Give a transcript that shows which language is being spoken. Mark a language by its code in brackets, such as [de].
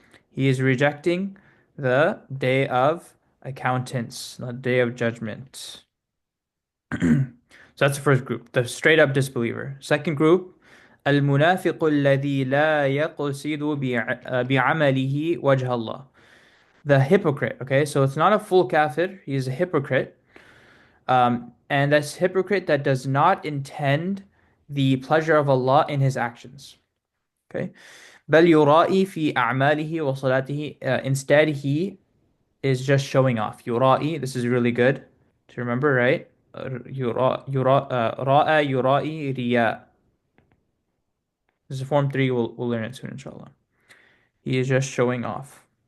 [en] He is rejecting the day of accountants, the day of judgment. So that's the first group, the straight up disbeliever. Second group, [ar] المنافق الذي لا يقصد بعمله وجه الله. [en] The hypocrite. Okay, so it's not a full kafir, he is a hypocrite. And that's hypocrite that does not intend the pleasure of Allah in his actions. Okay. [ar] بل يرائي في أعماله وصلاته. [en] Instead, he is just showing off. [ar] يرائي, [en] this is really good to remember, right? [ar] رأى يرائي رياء. [en] This is form 3. We'll learn it soon, inshallah. He is just showing off.